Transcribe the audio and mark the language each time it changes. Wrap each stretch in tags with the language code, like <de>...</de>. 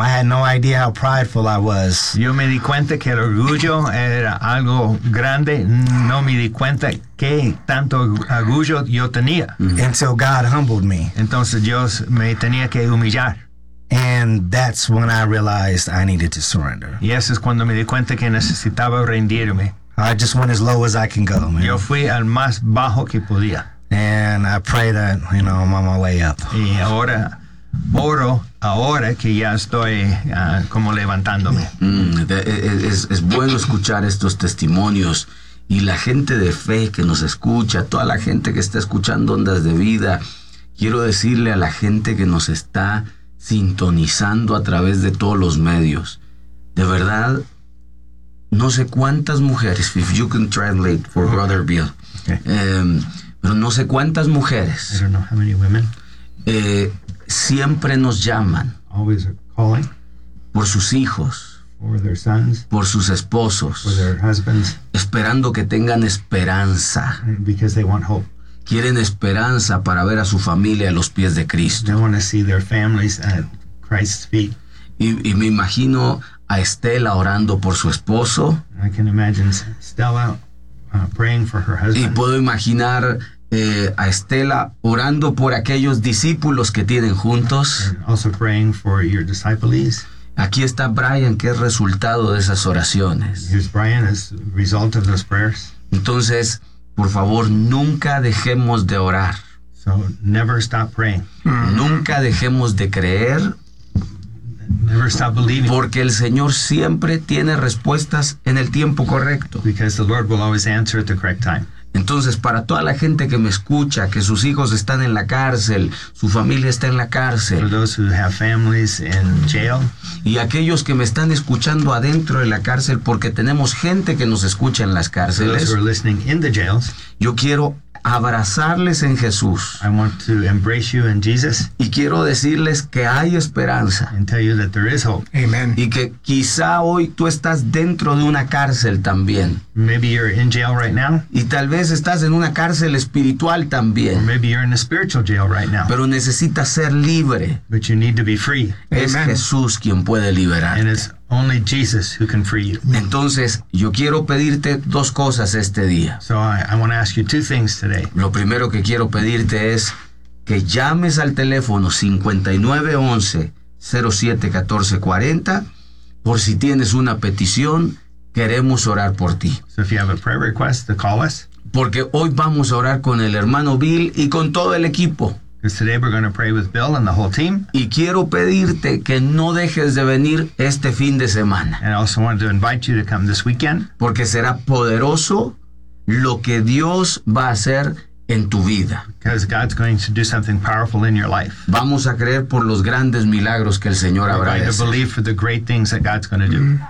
<en>I had no idea how prideful I was.</en> <es>Yo me di cuenta que el orgullo era algo grande. No me di cuenta que tanto orgullo yo tenía.</es> <en>Until God humbled me.</en> <es>Entonces Dios me tenía que humillar.</es> <en>And that's when I realized I needed to surrender.</en> <es>Y eso es cuando me di cuenta que necesitaba rendirme.</es> <en>I just went as low as I can go, man.</en> <es>Yo fui al más bajo que podía.</es> <en>And I pray that, you know, I'm on my way up.</en> <es>Y ahora, oro, ahora que ya estoy como levantándome. Es bueno escuchar estos testimonios. Y la gente de fe que nos escucha, toda la gente que está escuchando Ondas de Vida, quiero decirle a la gente que nos está sintonizando a través de todos los medios. De verdad, no sé cuántas mujeres,</es> <en>if you can translate for Brother Bill, okay.</en> <es>Pero no sé cuántas mujeres,</es> <en>I don't know how many women,</en> <es>siempre nos llaman,</es> <en>always are calling,</en> <es>por sus hijos,</es> <en>for their sons,</en> <es>por sus esposos,</es> <en>for their husbands,</en> <es>esperando que tengan esperanza,</es> <en>because they want hope.</en> <es>Quieren esperanza para ver a su familia a los pies de Cristo.</es> <en>They want to see their families at Christ's feet.</en> <es>Y me imagino a Estela orando por su esposo.</es> <en>I can imagine Stella praying for her husband.</en> <es>Y puedo imaginar a Estela orando por aquellos discípulos que tienen juntos.</es> <en>And also praying for your disciples.</en> <es>Aquí está Brian, que es resultado de esas oraciones.</es> <en>Here's Brian, as result of those prayers.</en> <es>Entonces, por favor, nunca dejemos de orar.</es> <en>So, never stop praying.</en> <es>Nunca dejemos de creer.</es> <en>Never stop believing.</en> <es>Porque el Señor siempre tiene respuestas en el tiempo correcto.</es> <en>Because the Lord will always answer at the correct time.</en> <es>Entonces, para toda la gente que me escucha, que sus hijos están en la cárcel, su familia está en la cárcel.</es> <en>For those who have families in jail.</en> <es>Y aquellos que me están escuchando adentro de la cárcel, porque tenemos gente que nos escucha en las cárceles.</es> <en>For those who are listening in the jails.</en> <es>Yo quiero abrazarles en Jesús.</es> <en>I want to embrace you in Jesus.</en> <es>Y quiero decirles que hay esperanza.</es> <en>And tell you that there is hope. Amen.</en> <es>Y que quizá hoy tú estás dentro de una cárcel también.</es> <en>Maybe you're in jail right now.</en> <es>Y tal vez estás en una cárcel espiritual también.</es> <en>Or maybe you're in a spiritual jail right now.</en> <es>Pero necesitas ser libre.</es> <en>But you need to be free.</en> <es>Es Amen. Jesús quien puede liberarte.</es> <en>And it's only Jesus who can free you.</en> <es>Entonces, yo quiero pedirte dos cosas este día.</es> <en>So I want to ask you two things today.</en> <es>Lo primero que quiero pedirte es que llames al teléfono 5911-071440 por si tienes una petición, queremos orar por ti.</es> <en>So if you have a prayer request, to call us.</en> <es>Porque hoy vamos a orar con el hermano Bill y con todo el equipo.</es> <en>Because today we're going to pray with Bill and the whole team.</en> <es>Y quiero pedirte que no dejes de venir este fin de semana.</es> <en>And I also want to invite you to come this weekend.</en> <es>Porque será poderoso lo que Dios va a hacer en tu vida.</es> <en>Because God's going to do something powerful in your life.</en> <es>Vamos a creer por los grandes milagros que el Señor habrá hecho.</es> <en>We're going to believe for the great things that God's going to do.</en>